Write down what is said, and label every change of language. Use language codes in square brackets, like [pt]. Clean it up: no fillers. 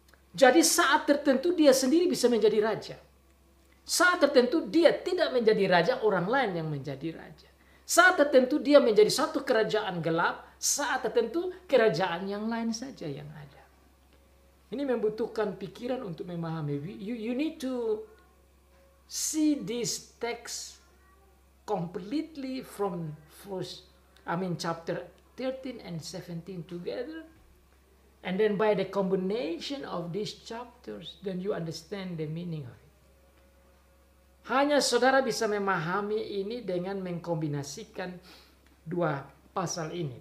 [id] Jadi saat tertentu dia sendiri bisa menjadi raja. Saat tertentu dia tidak menjadi raja, orang lain yang menjadi raja. Saat tertentu dia menjadi satu kerajaan gelap, saat tertentu kerajaan yang lain saja yang ada. Ini membutuhkan pikiran untuk memahami. [en] You need to see this text completely from chapter 13 and 17 together. And then by the combination of these chapters, then you understand the meaning of it. [id] Hanya saudara bisa memahami ini dengan mengkombinasikan 2 pasal ini.